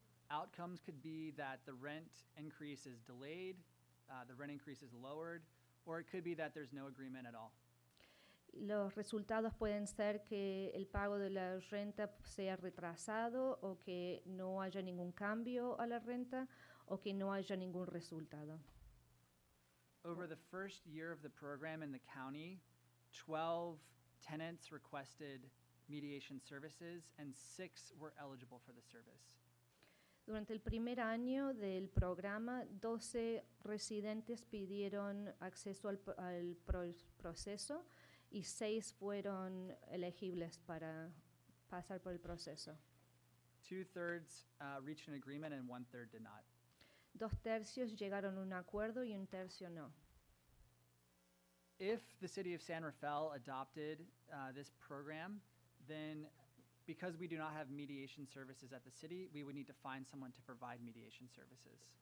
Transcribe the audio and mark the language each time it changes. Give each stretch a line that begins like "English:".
English: Outcomes could be that the rent increase is delayed, the rent increase is lowered, or it could be that there's no agreement at all.
Spanish: Los resultados pueden ser que el pago de la renta sea retrasado, o que no haya ningún cambio a la renta, o que no haya ningún resultado.
English: Over the first year of the program in the county, 12 tenants requested mediation services, and 6 were eligible for the service.
Spanish: Durante el primer año del programa, 12 residentes pidieron acceso al proceso, y 6 fueron elegibles para pasar por el proceso.
English: 2/3 reached an agreement and 1/3 did not.
Spanish: 2/3 llegaron a un acuerdo y 1/3 no.
English: If the city of San Rafael adopted this program, then because we do not have mediation services at the city, we would need to find someone to provide mediation services.